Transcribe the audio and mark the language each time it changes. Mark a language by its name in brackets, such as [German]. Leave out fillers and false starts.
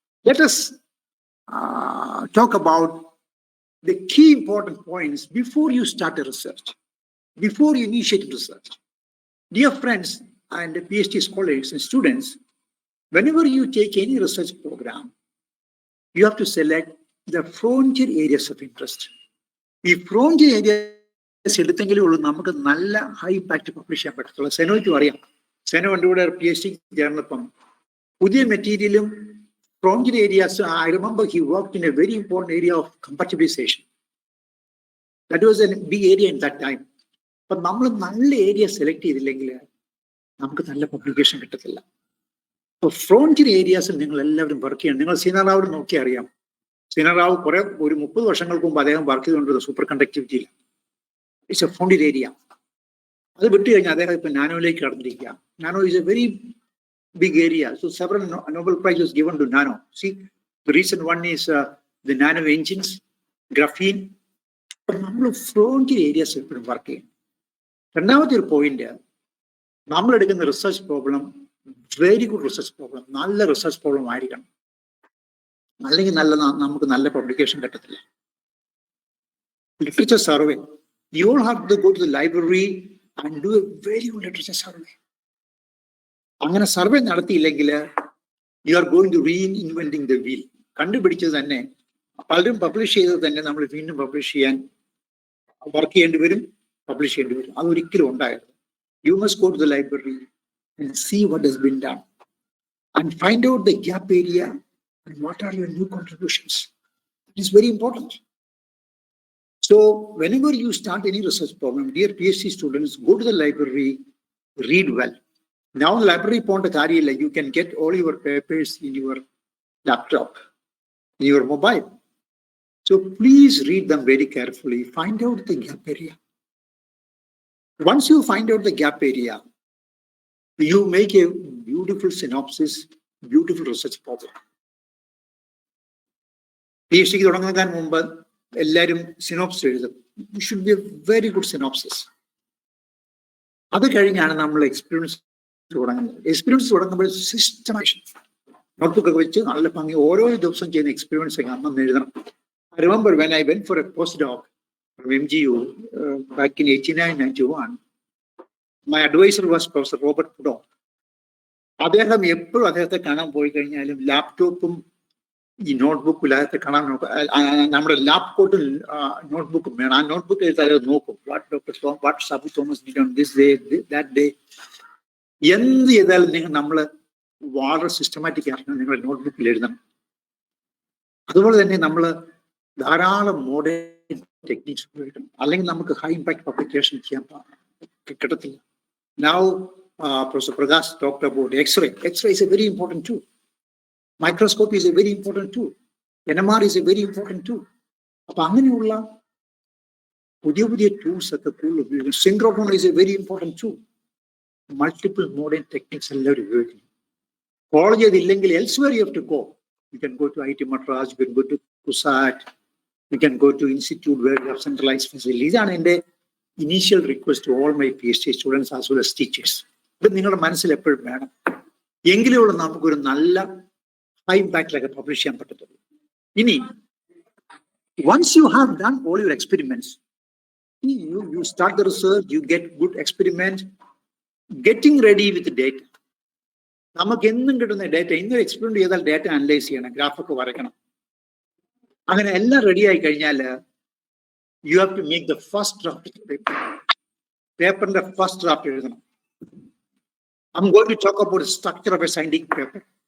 [English] Let us talk about the key important points before you start a research, before you initiate research. Dear friends and PhD scholars and students, whenever you take any research program, you have to select the frontier areas of interest. The frontier areas [Malayalam] എടുത്തെങ്കിലേ ഉള്ളൂ നമുക്ക് നല്ല high impact publish ചെയ്യാൻ പറ്റത്തുള്ളൂ. സെനോയ്ക്കും അറിയാം. സെനോ എൻ്റെ കൂടെ PhD ചേർന്നപ്പം പുതിയ മെറ്റീരിയലും frontier areas. [English] I remember he worked in a very important area of compatibilization. That was a big area in that time. [Malayalam] But നമ്മൾ നല്ല ഏരിയ സെലക്ട് ചെയ്തില്ലെങ്കിൽ നമുക്ക് നല്ല പബ്ലിക്കേഷൻ കിട്ടത്തില്ല. അപ്പോൾ ഫ്രോണ്ടിയർ ഏരിയാസിൽ നിങ്ങൾ എല്ലാവരും വർക്ക് ചെയ്യണം. നിങ്ങൾ സീനറാവ് നോക്കി അറിയാം. സീനറാവ് ഒരു 30 വർഷങ്ങൾക്ക് മുമ്പ് അദ്ദേഹം വർക്ക് ചെയ്തുകൊണ്ടിരുന്നത് super കണ്ടക്ടിവിറ്റിയില്ല. [English] It's a frontier area. [Malayalam] അത് വിട്ടു കഴിഞ്ഞാൽ അദ്ദേഹം ഇപ്പം നാനോയിലേക്ക് കടന്നിരിക്കുക. [English] Nano is a very big area. So several Nobel Prizes given to nano. See, the recent one is the nano engines, graphene. [Malayalam] But നമ്മൾ frontier areas എപ്പോഴും work ചെയ്യും. രണ്ടാമത്തെ ഒരു പോയിന്റ്, നമ്മൾ എടുക്കുന്ന research problem [English] very good research problem, [Malayalam] നല്ല research problem ആയിരിക്കണം. അല്ലെങ്കിൽ നമുക്ക് നല്ല പബ്ലിക്കേഷൻ കിട്ടത്തില്ല. [English] Literature survey. You all have to go to the library and do a very good literature survey. [Malayalam] അങ്ങനെ survey നടത്തിയില്ലെങ്കിൽ [English] You are going to reinventing the wheel. [Malayalam] കണ്ടുപിടിച്ചത് തന്നെ പലരും പബ്ലിഷ് ചെയ്തത് തന്നെ നമ്മൾ വീണ്ടും പബ്ലിഷ് ചെയ്യാൻ വർക്ക് ചെയ്യേണ്ടി വരും, പബ്ലിഷ് ചെയ്യേണ്ടി വരും. അതൊരിക്കലും ഉണ്ടായത്. [English] You must go to the library and see what has been done and find out the gap area and what are your new contributions. It is very important. So whenever you start any research problem, dear PhD students, go to the library, read well. Now library point [Malayalam] കാര്യമില്ല. [English] You can get all your papers in your laptop, in your mobile. So please read them very carefully. Find out the gap area. Once you find out the gap area, you make a beautiful synopsis, beautiful research problem. [Malayalam] PhD തുടങ്ങുന്നതിന് മുമ്പ് എല്ലാവരും synopsis എഴുതും. [English] It should be a very good synopsis. [Malayalam] അത് കഴിഞ്ഞാണ് നമ്മൾ experience തുടങ്ങുന്നത്. Experience തുടങ്ങുമ്പോൾ സിസ്റ്റമൈസേഷൻ notebook ഒക്കെ വെച്ച് നല്ല ഭംഗി ഓരോ ദിവസം ചെയ്യുന്ന എക്സ്പീരിയൻസ് ഒക്കെ അന്ന് എഴുതണം. [English] I remember when I went for a postdoc from MGU back in 89-91, my advisor was Professor Robert Pudo. [Malayalam] അദ്ദേഹം എപ്പോഴും അദ്ദേഹത്തെ കാണാൻ പോയി കഴിഞ്ഞാലും ലാപ്ടോപ്പും ഈ നോട്ട്ബുക്കും അദ്ദേഹത്തെ കാണാൻ നോക്കും. നമ്മുടെ ലാപ്ടോപ്പിൽ നോട്ട്ബുക്കും വേണം. ആ നോട്ട്ബുക്ക് എഴുതാതെ നോക്കും. [English] What Sabu Thomas did on this day, that day. [Malayalam] എന്ത് ചെയ്താലും നമ്മൾ വളരെ സിസ്റ്റമാറ്റിക് ആയിട്ട് നിങ്ങളുടെ നോട്ട്ബുക്കിൽ എഴുതണം. അതുപോലെ തന്നെ നമ്മൾ ധാരാളം മോഡേൺ ടെക്നിക്സ് ഉപയോഗിക്കണം. അല്ലെങ്കിൽ നമുക്ക് ഹൈ ഇമ്പാക്ട് പബ്ലിക്കേഷൻ ചെയ്യാൻ കിട്ടത്തില്ല. [English] Now Professor R.Pragash talked about X-ray. X-ray is a very important tool. Microscope is a very important tool. NMR is a very important tool. [Malayalam] അപ്പൊ അങ്ങനെയുള്ള പുതിയ പുതിയ ടൂൾസ് ഒക്കെ കൂടുതൽ ഉപയോഗിക്കും. [English] Synchrotron is a very important tool. [Malayalam] Multiple modern techniques എല്ലാവരും ഉപയോഗിക്കുന്നു. College അതില്ലെങ്കിൽ [English] elsewhere you have to go. You can go to IT Madras, you can go to CUSAT, you can go to institute where you have centralized facilities. [Malayalam] ഇതാണ് എൻ്റെ [English] Initial request to all my PhD students as well as teachers. [Malayalam] ഇത് നിങ്ങളുടെ മനസ്സിൽ എപ്പോഴും വേണം. എങ്കിലുള്ള നമുക്കൊരു നല്ല high ഇമ്പാക്റ്റിലൊക്കെ publish ചെയ്യാൻ പറ്റത്തുള്ളൂ. [English] ഇനി once you have done all your experiments, you start the research, you get good experiments, getting ready with the data. [Malayalam] നമുക്ക് എന്നും കിട്ടുന്ന ഡേറ്റ, ഇന്നൊരു എക്സ്പെരിമെന്റ് ചെയ്താൽ ഡേറ്റ അനലൈസ് ചെയ്യണം, ഗ്രാഫൊക്കെ വരയ്ക്കണം. അങ്ങനെ എല്ലാം റെഡി ആയി കഴിഞ്ഞാൽ [English] You have to make the first draft. [Malayalam] പേപ്പറിന്റെ ഫസ്റ്റ് ഡ്രാഫ്റ്റ് എഴുതണം. [English] I am going to talk about structure of a scientific paper.